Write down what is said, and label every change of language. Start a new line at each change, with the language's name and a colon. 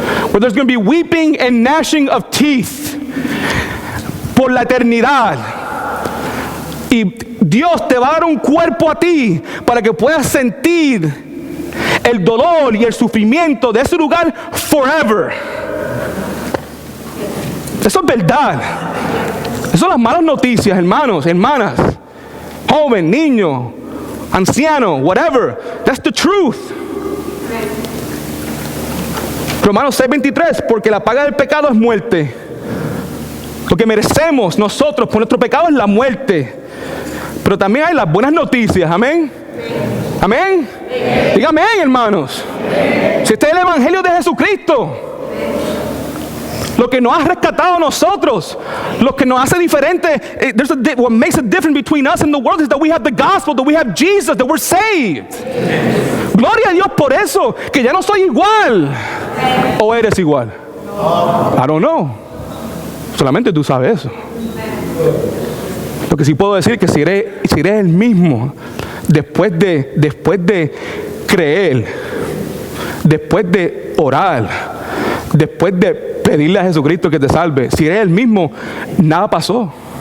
English: Where there's going to be weeping and gnashing of teeth.
Spanish: Por la eternidad. Y Dios te va a dar un cuerpo a ti para que puedas sentir el dolor y el sufrimiento de ese lugar forever. Eso es verdad. Esas son las malas noticias, hermanos, hermanas, joven, niño, anciano,
English: whatever. That's the truth.
Spanish: Romanos 6:23, porque la paga del pecado es muerte. Lo que merecemos nosotros por nuestro pecado es la muerte. Pero también hay las buenas noticias, amén. Amén. Dígame, hermanos. Si este es el Evangelio de Jesucristo. lo que nos ha rescatado a nosotros, lo que nos hace diferente.
English: What makes it different between us and the world is that we have the gospel, that we have Jesus, that we're saved.
Spanish: Gloria a Dios por eso, que ya no soy igual. ¿O eres igual?
English: I don't know.
Spanish: Solamente tú sabes eso. Porque sí puedo decir que si eres el mismo, después de creer, después de orar, después de pedirle a Jesucristo que te salve, si eres el mismo, nada pasó.